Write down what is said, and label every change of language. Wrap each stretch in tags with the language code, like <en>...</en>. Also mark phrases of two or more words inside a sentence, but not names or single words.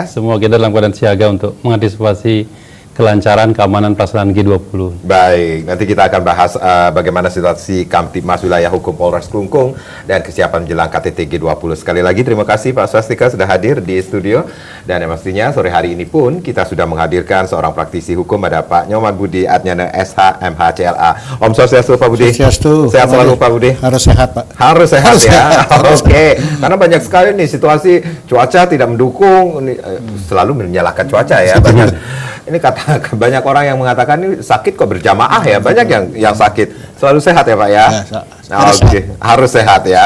<id>Semua kita dalam keadaan siaga untuk mengantisipasi kelancaran keamanan pelaksanaan G20. Baik, nanti kita akan bahas bagaimana situasi Kamtibmas wilayah hukum Polres Klungkung dan kesiapan menjelang KTT G20. Sekali lagi terima kasih Pak Swastika sudah hadir di studio. Dan yang pastinya sore hari ini pun kita sudah menghadirkan seorang praktisi hukum, ada Pak Nyoman Budi Adnyana SH MHCLA.</id> <sa>Om Swastiastu</sa> <id>Pak Budi. Swastiastu. Sehat selalu Pak Budi. Harus sehat Pak. Harus sehat ya. Oke. Karena banyak sekali nih situasi cuaca tidak mendukung, selalu menyalahkan cuaca ya. Ini kata banyak orang yang mengatakan ini sakit kok berjamaah ya, banyak yang sakit. Selalu sehat ya Pak ya? Oke, harus sehat ya.</id>